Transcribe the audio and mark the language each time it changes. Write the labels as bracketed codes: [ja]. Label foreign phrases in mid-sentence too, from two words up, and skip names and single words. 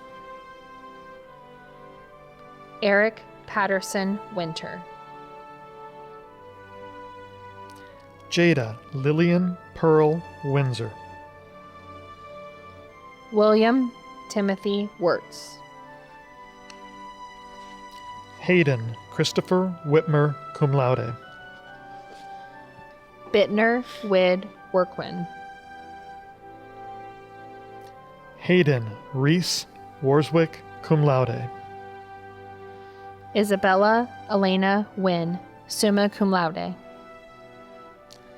[en] Eric Patterson Winter. Jada Lillian Pearl Windsor. William Timothy Wirtz. Hayden Christopher Whitmer, [la] cum laude. [en] Bittner Wid Workwin. Hayden Reese Warswick, [la] cum laude. [en] Isabella Elena Wynn, [la] summa cum laude.